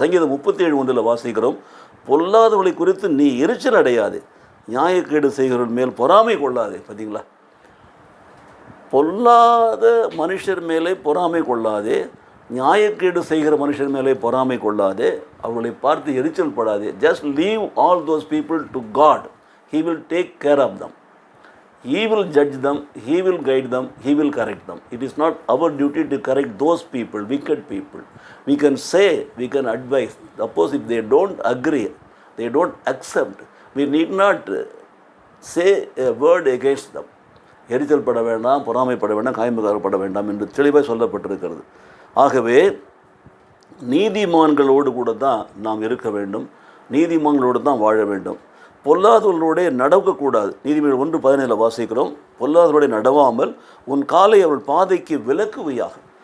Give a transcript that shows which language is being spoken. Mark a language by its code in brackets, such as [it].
[ta] சங்கீதம் 37:1 வாசிக்கிறோம்: பொல்லாதவர்களை குறித்து நீ எரிச்சல் அடையாதே, நியாயக்கேடு செய்கிறவர்கள் மேல் பொறாமை கொள்ளாதே. பார்த்தீங்களா? பொல்லாத மனுஷர் மேலே பொறாமை கொள்ளாதே, நியாயக்கேடு செய்கிற மனுஷர் மேலே பொறாமை கொள்ளாதே, அவர்களை பார்த்து எரிச்சல் படாதே. [en] Just leave all those people to God. He will take care of them. He will judge them, He will guide them, He will correct them. It is not our duty to correct those people, wicked people. We can say, we can advise. Suppose if they don't agree, they don't accept, we need not say a word against them. [ta] எரிச்சல் பட வேண்டாம், பொறாமைப்பட வேண்டாம், காய்மகாரப்பட வேண்டாம் என்று தெளிவாக சொல்லப்பட்டிருக்கிறது. ஆகவே நீதிமான்களோடு கூட தான் நாம் இருக்க வேண்டும், நீதிமான்களோடு தான் வாழ வேண்டும். பொல்லாதவர்களோட நடக்கக்கூடாது. நீதிமொழிகள் 1:17 வாசிக்கிறோம்: பொல்லாதவர்களோட நடவாமல் உன் காலை அவள் பாதைக்கு விலக்குவையாக.